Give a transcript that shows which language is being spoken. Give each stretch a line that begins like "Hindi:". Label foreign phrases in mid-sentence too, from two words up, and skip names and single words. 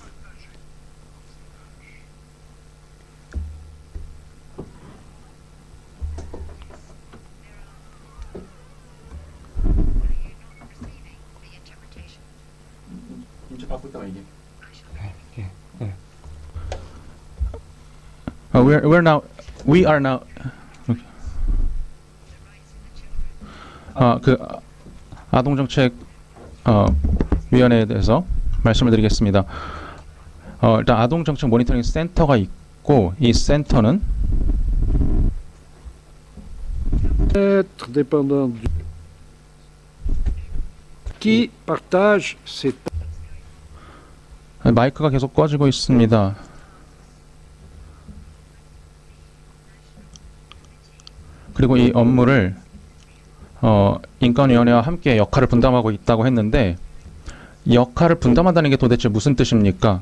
English: we are now
Korean: 그 아동정책 위원회에 대해서 말씀을 드리겠습니다. 일단 아동정책 모니터링 센터가 있고 이 센터는
French: être dépendant qui partage ces
Korean: 마이크가 계속 꺼지고 있습니다. 그리고 이 업무를 인권위원회와 함께 역할을 분담하고 있다고 했는데 이 역할을 분담한다는 게 도대체 무슨 뜻입니까?